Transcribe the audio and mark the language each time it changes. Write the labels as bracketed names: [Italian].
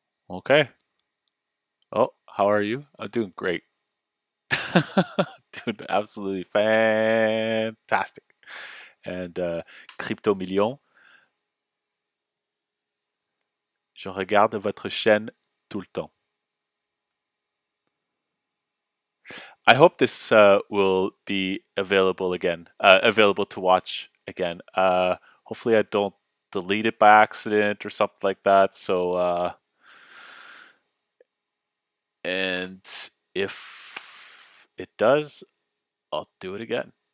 [English] Okay. Oh, how are you? I'm doing great. Doing absolutely fantastic. [French] And Crypto Million, je regarde votre chaîne tout le temps. [English] I hope this will be available again, available to watch again. Hopefully, I don't delete it by accident or something like that. So, and if it does, I'll do it again.